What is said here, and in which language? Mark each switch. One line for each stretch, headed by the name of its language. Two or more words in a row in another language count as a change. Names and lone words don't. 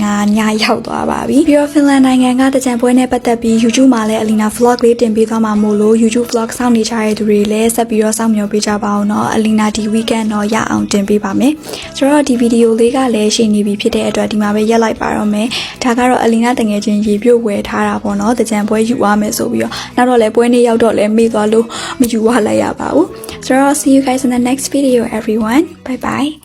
Burmese: ညရောက်သွားပါပြီပြီးတော့ဖင်လန်နိုင်ငံကတကြံပွဲနဲ့ပတ်သက်ပြီး YouTube မှာလည်းအလီနာ vlog လေးတင်ပေးသွားမှာမို့လို့
English: YouTube vlog
Burmese: စောင့်နေကြတဲ့သူတွေလည်းဆက်ပြီးတော့စောင့်မျှော်ပေးကြပါအောင်เนาะအလီနာဒီ weekend တော့ရအောင်တင်ပေးပါမယ်ဆိုတော့ဒီဗီဒီယိုလေးကလည်းရှိနေပြီဖြစ်တဲ့အတွက်ဒီမှာပဲရက်လိုက်ပါတော့မယ်ဒါကတော့အလီနာတငယ်ချင်းရေပြုတ်ဝယ်ထားတာပေါ့เนาะတကြံပွဲယူသွားမယ်ဆိုပြီးတော့နောက်တော့လည်းပွဲနေ့ရောက်တော့လည်းမေ့သွားလို့မယူသွားလိုက်ရပါဘူး
English: so see you guys in the next video everyone bye bye